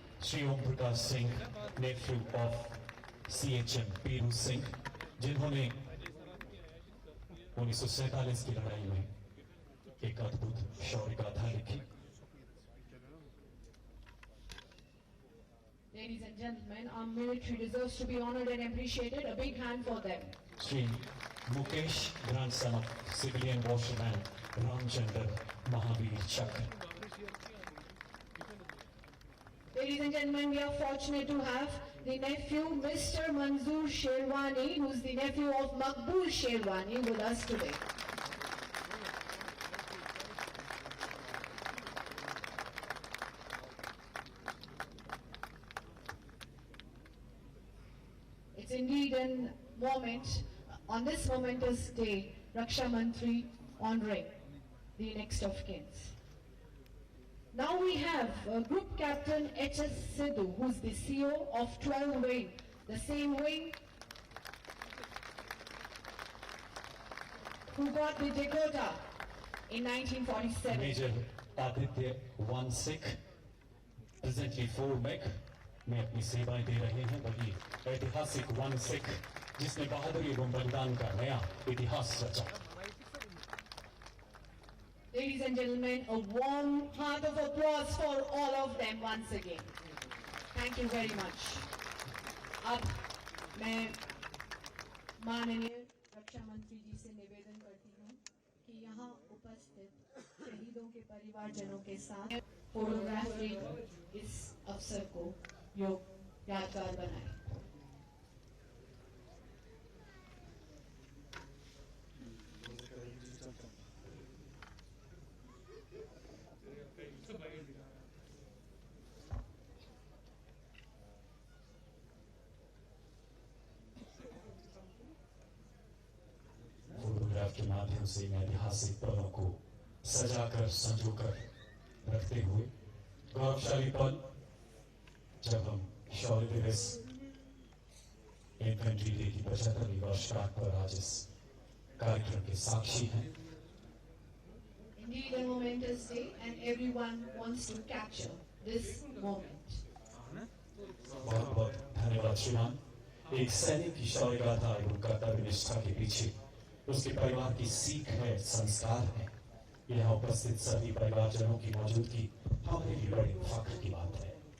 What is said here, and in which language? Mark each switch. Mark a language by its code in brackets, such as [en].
[hi] Shri Om Prakash Singh, [en] nephew of [hi] CHM पीरू सिंह, जिन्होंने 1947 की लड़ाई में एक अद्भुत शौर्य गाथा लिखी। [en] Ladies and gentlemen, our military deserves to be honored and appreciated. A big hand for them. Shri Mukesh, grandson of civilian washerman Ramchandar Mahavir Chakra. Ladies and gentlemen, we are fortunate to have the nephew, Mr. Manzoor Sherwani, who is the nephew of Maqbool Sherwani, with us today. It's indeed a moment, on this momentous day, Raksha Mantri honoring the next of kins. Now we have Group Captain H.S. Sidhu, who's the CEO of 12 Wing, the same wing who got the Dakota in 1947. [hi] Major Aditya 1 Sikh, [en] presently [hi] 4 Meg, में अपनी सेवाएं दे रहे हैं। वही ऐतिहासिक 1 Sikh, जिसने बहादुरी एवं बलिदान का नया इतिहास रचा। [en] Ladies and gentlemen, a warm heart of applause for all of them once again. Thank you very much. [hi] अब मैं माननीय रक्षा मंत्री जी से निवेदन करती हूँ कि यहाँ उपस्थित शहीदों के परिवारजनों के साथ फोटोग्राफी इस अवसर को यादगार बनाए। फोटोग्राफ के माध्यम से इन ऐतिहासिक पलों को सजाकर संजोकर रखते हुए गौरवशाली पल जब हम शौर्य दिवस इन्फेंट्री डे की 75वीं वर्षगांठ पर आज इस कार्यक्रम के साक्षी हैं। [en] Indeed a momentous day and everyone wants to capture this moment. [hi] बहुत बहुत धन्यवाद श्रीमान। एक सैनिक की शौर्य गाथा एवं कर्तव्य निष्ठा के पीछे उसके परिवार की सीख है, संस्कार है। यहाँ उपस्थित सभी परिवारजनों की मौजूदगी हमारे लिए बड़ी फख्र की बात है।